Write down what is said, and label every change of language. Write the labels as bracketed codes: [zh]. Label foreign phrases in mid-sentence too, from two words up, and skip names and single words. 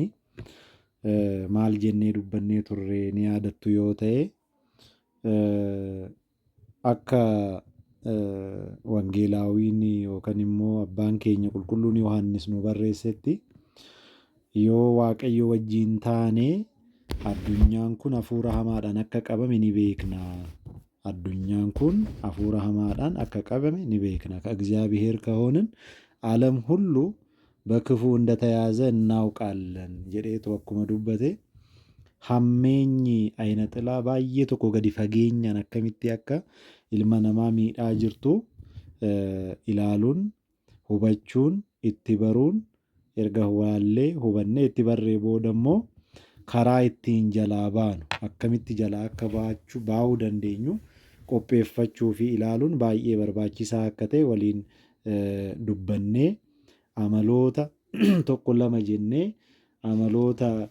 [om] Maal jennee dubbannee turre ni yaadattu yoo ta'e akka wangeelaawiin yookaan immoo abbaan keenya qulqulluun Yohaannis nu barreessetti yoo waaqayyo wajjin taane addunyaan kun hafuura hamaadhaan akka qabame ni beekna. Addunyaan kun hafuura hamaadhaan akka qabame ni beekna. [am] ከእግዚአብሔር ከሆንን ዓለም ሁሉ በክፉ እንደተያዘ እናውቃለን [om] jedheetu akkuma dubbate hammeenyi ayina xilaa baay'ee tokko gadi fageenyaan akkamitti akka ilma namaa miidhaa jirtu ilaaluun hubachuun itti baruun erga walaallee hubannee itti barree booda immoo karaa ittiin jalaa baanu akkamitti jalaa akka baahuu dandeenyu qopheeffachuu fi ilaaluun baay'ee barbaachisaa akka ta'e waliin dubbannee amaloota tokko lama jennee amaloota